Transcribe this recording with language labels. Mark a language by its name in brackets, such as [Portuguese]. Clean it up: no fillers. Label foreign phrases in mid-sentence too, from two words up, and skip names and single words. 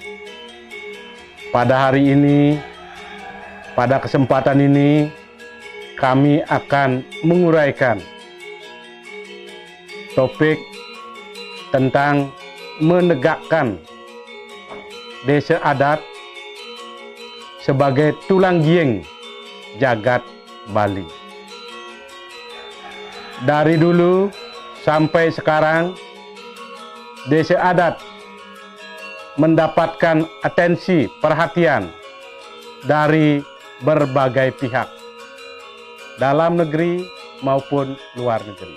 [Indonesian] Pada hari ini, pada kesempatan ini, kami akan menguraikan topik tentang menegakkan desa adat sebagai tulang gieng jagat Bali. Dari dulu sampai sekarang, desa adat mendapatkan atensi perhatian dari berbagai pihak, dalam negeri maupun luar negeri.